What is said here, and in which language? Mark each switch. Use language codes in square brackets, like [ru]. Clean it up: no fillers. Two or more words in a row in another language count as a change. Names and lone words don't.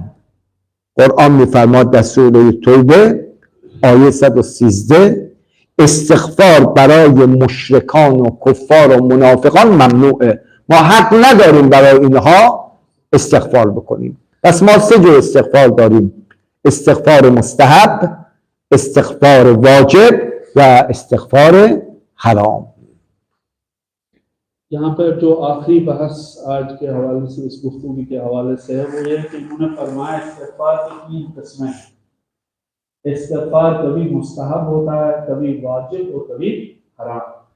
[fa] قرآن میفرماد در سوره توبه آیه 113 استغفار برای مشرکان و کفار و منافقان ممنوعه. ما حق نداریم برای اینها استغفار بکنیم. پس ما 3 جور استغفار داریم: استغفار مستحب، استغفار واجب و استغفار حرام. [ur] یہاں پر جو آخری بحث آج کے حوالے سے، اس گفتگو کے حوالے سے ہے، وہ یہ کہ انہوں نے فرمایا استغفار کی 3 قسمیں ہیں۔ استغفار کبھی مستحب ہوتا ہے، کبھی واجب اور کبھی حرام۔